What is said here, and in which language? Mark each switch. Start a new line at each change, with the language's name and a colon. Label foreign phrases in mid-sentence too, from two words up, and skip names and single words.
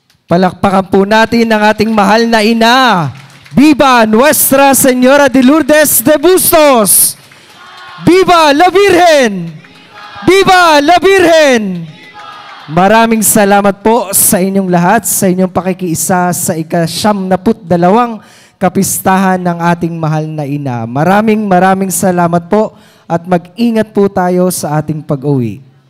Filipino: Palakpakan po natin ang ating mahal na ina.
Spanish: Viva Nuestra Señora de Lourdes de Bustos! Viva la Virgen! Viva la Virgen!
Filipino: Maraming salamat po sa inyong lahat, sa inyong pakikiisa sa ika-72 kapistahan ng ating mahal na ina. Maraming salamat po at mag-ingat po tayo sa ating pag-uwi.